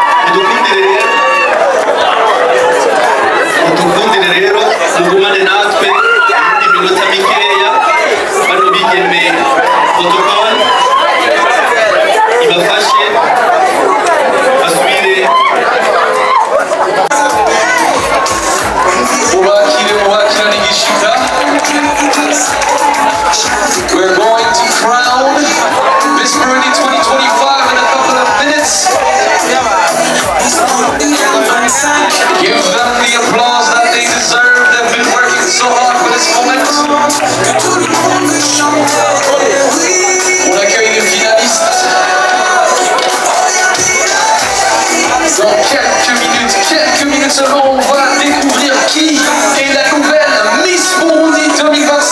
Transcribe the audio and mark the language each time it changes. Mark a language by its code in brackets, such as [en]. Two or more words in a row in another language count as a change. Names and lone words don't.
[rn] mudukundire rero mugumane natwe iminota mikeya bano bigeme protocol ibafashe basubire mubakira n'igishika. [en] We're going to crown Miss Burundi 2025 in a couple of minutes. Give them the applause that they deserve. They've been working so hard for this moment. [fr] On accueille les finalistes. Dans quelques minutes seulement, on va découvrir qui est la nouvelle Miss Burundi 2025.